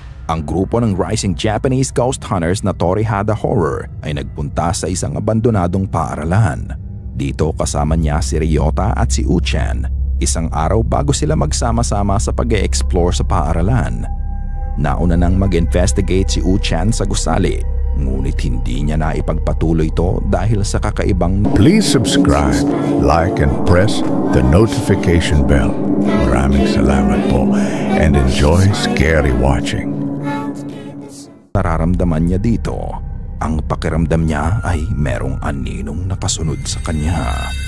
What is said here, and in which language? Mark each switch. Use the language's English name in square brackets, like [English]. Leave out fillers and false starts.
[Filipino] Ang grupo ng rising Japanese ghost hunters na Torihada Horror ay nagpunta sa isang abandonadong paaralan. Dito kasama niya si Ryota at si Uchan, isang araw bago sila magsama-sama sa pag-e-explore sa paaralan. Nauna nang mag-investigate si Uchan sa gusali, ngunit hindi niya na ipagpatuloy ito dahil sa kakaibang... [English] Please subscribe, like, and press the notification bell. [Filipino] Maraming salamat po [English] and enjoy scary watching. [Filipino] Nararamdaman niya dito, ang pakiramdam niya ay merong aninong nakasunod sa kanya.